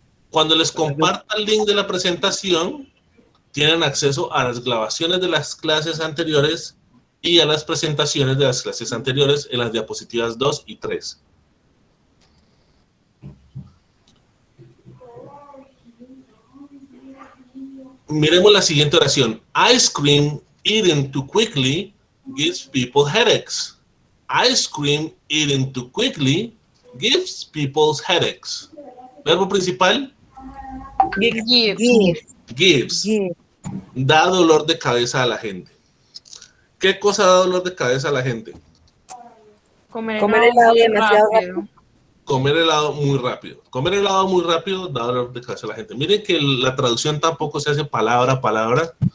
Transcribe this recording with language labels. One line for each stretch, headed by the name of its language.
Spanish: Cuando les comparta el link de la presentación, tienen acceso a las grabaciones de las clases anteriores y a las presentaciones de las clases anteriores en las diapositivas 2 y 3. Miremos la siguiente oración.
English: Ice cream eaten too quickly gives people headaches. Ice cream eaten too quickly gives people headaches.
Spanish: Verbo principal.
English: Give. Gives.
Spanish: Da dolor de cabeza a la gente. ¿Qué cosa da dolor de cabeza a la gente? Comer helado muy demasiado rápido. Comer helado muy rápido. Comer helado muy rápido da dolor de cabeza a la gente. Miren que la traducción tampoco se hace palabra a palabra.